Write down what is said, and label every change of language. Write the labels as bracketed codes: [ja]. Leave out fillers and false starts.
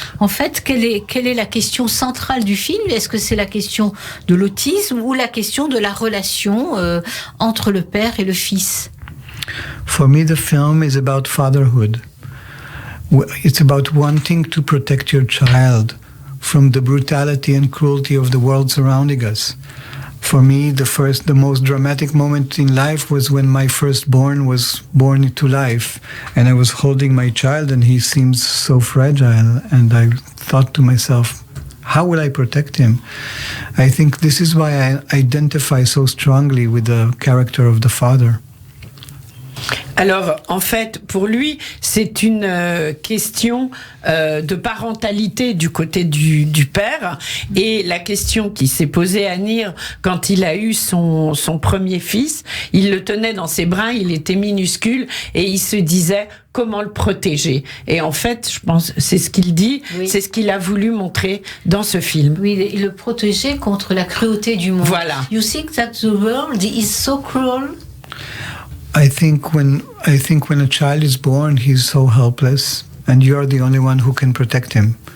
[fr] En fait, quelle est la question centrale du film? Est-ce que c'est la question de l'autisme ou la question de la relation entre le père et le fils? [en] For me, the film is about fatherhood. It's about wanting to protect your child from the brutality and cruelty of the world surrounding us. For me, the most dramatic moment in life was when my firstborn was born into life, and I was holding my child, and he seems so fragile, and I thought to myself, how will I protect him? I think this is why I identify so strongly with the character of the father. [fr] Alors, en fait, pour lui, c'est une question de parentalité du côté du père. Et la question qui s'est posée à Nir quand il a eu son premier fils, il le tenait dans ses bras, il était minuscule, et il se disait comment le protéger. Et en fait, je pense, c'est ce qu'il dit, oui. C'est ce qu'il a voulu montrer dans ce film. Oui, le protéger contre la cruauté du monde. Voilà. [en] You think that the world is so cruel? I think when a child is born, he's so helpless, and you are the only one who can protect him.